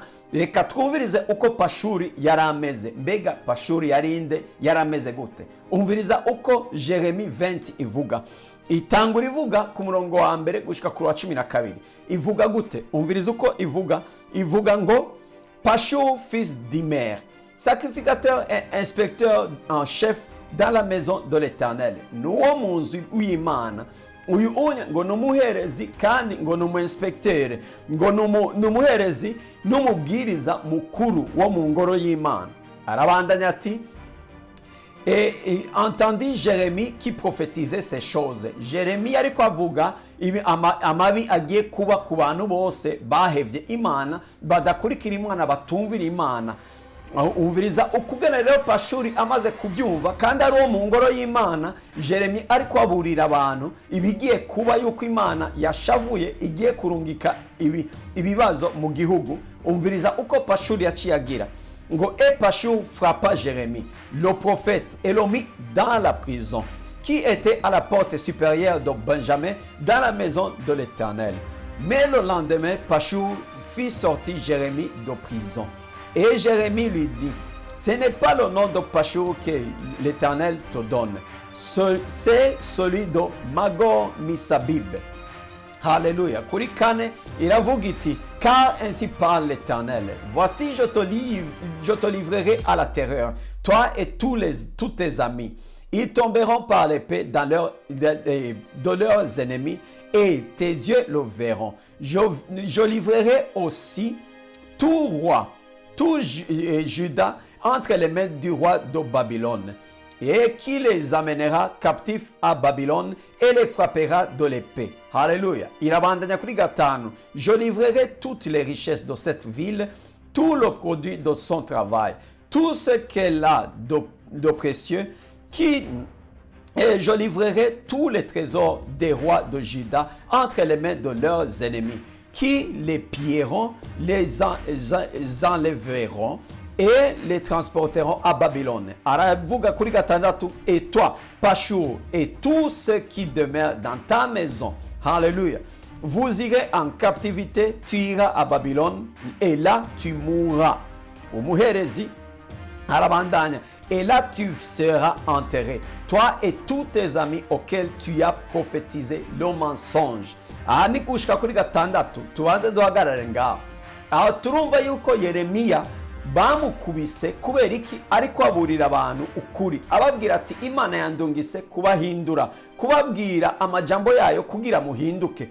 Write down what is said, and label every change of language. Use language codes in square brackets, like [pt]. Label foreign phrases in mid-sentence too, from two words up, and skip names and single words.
[rn] Reka twumvirize uko Pashuri yari ameze. Mbega Pashuri yari inde? Yari ameze gute? Umviriza uko Jeremi 20 ivuga. Itangura ivuga ku murongo wa mbere gushika ku wa 12. Ivuga gute? Umviriza uko ivuga ngo [fr] Pashur fils d'Imer, sacrificateur et inspecteur en chef dans la maison de l'Éternel. [rn] Nuwo munzu w'Imana. Uyu unya ngo numuherezi, kandi ngo numu-inspecteur, ngo numuherezi n'umubwiriza mukuru wo mu ngoro y'Imana. Arabandanya ati, [fr] et entendit Jérémie qui prophétisait ces choses. [rn] Jérémie ariko avuga amabi agiye kuba ku bantu bose bahevye Imana, badakurikira Imana, batumvira Imana. Umviriza ukugena rero Pashuri amaze kuvyumva, kandi ari uwo mu ngoro y'Imana. Jérémie ariko aburira abantu ibigiye kuba, yuko Imana yashavuye igiye kurungika ibibazo mu gihugu. Umviriza uko Pashuri yaciye agira ngo, [fr] et Pashur frappa Jérémie, le prophète, et le mit dans la prison, qui était à la porte supérieure de Benjamin, dans la maison de l'Éternel. Mais le lendemain, Pashur fit sortir Jérémie de prison. Et Jérémie lui dit, ce n'est pas le nom de Pashur que l'Éternel te donne, c'est celui de Magor Misabib. Alléluia. [rn] Kuri kane iravuga iti, [fr] car ainsi parle l'Éternel, voici je te livrerai à la terreur, toi et tous tes amis. Ils tomberont par l'épée de leurs ennemis, et tes yeux le verront. Je livrerai aussi tout roi, tout Juda entre les mains du roi de Babylone, et qui les amènera captifs à Babylone et les frappera de l'épée. Alléluia. [rn] Irabandanya kuri gatanu. [fr] Je livrerai toutes les richesses de cette ville, tout le produit de son travail, tout ce qu'elle a de précieux, et je livrerai tous les trésors des rois de Juda entre les mains de leurs ennemis, qui les pilleront, les enlèveront et les transporteront à Babylone. [rn] Aravuga kuri gatandatu, [fr] et toi, Pashur, et tous ceux qui demeurent dans ta maison. Alléluia. Vous irez en captivité, tu iras à Babylone, et là tu mourras. [rn] Umuherezi arabandanya, [fr] et là tu seras enterré, toi et tous tes amis auxquels tu as prophétisé le mensonge. [rn] Aha ni gushika kuri gatandatu, tubanze duhagarare ngaho. aho turumva yuko Yeremiya bamukubise kubera iki? Ariko aburira abantu ukuri, ababwira ati Imana yandungise kubahindura, kubabwira amajambo yayo kugira muhinduke.